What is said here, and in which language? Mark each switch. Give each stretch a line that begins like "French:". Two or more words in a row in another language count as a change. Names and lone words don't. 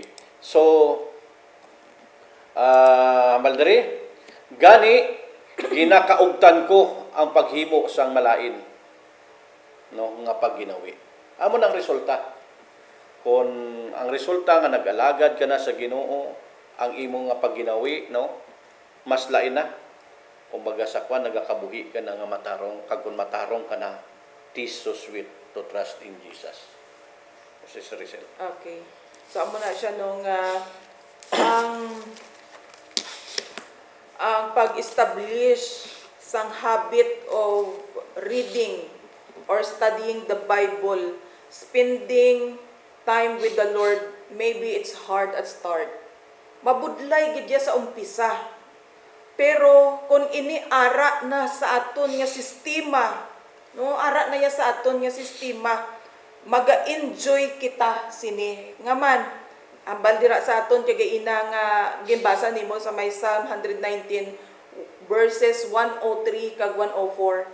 Hiligaynon: So Maldari, gani ginakaugtan ko ang paghimo sang malain, no, nga pagginawi. Amo nang resulta. Kung ang resulta nga nag-alagad ka na sa Ginoo, ang imong nga pagginawi, no, mas lain na. Kumbaga sa kwan nagakabuhi ka na nga matarong, kag kun matarong ka na,
English: tis so sweet to trust in Jesus.
Hiligaynon: Sister Rizal.
English: Okay. So
Hiligaynon: amo na siya nung ang pag-establish sang
English: habit of reading or studying the Bible, spending time with the Lord, maybe it's hard at start.
Hiligaynon: Mabudlay gid ya sa umpisa. Pero kung ini ara na sa aton nga sistema, no, ara na ya sa aton nga sistema, maga-enjoy kita sini. Ngaman, ang baldira sa aton kay ina nga ginbasa nimo sa may Psalm 119 verses 103 kag 104.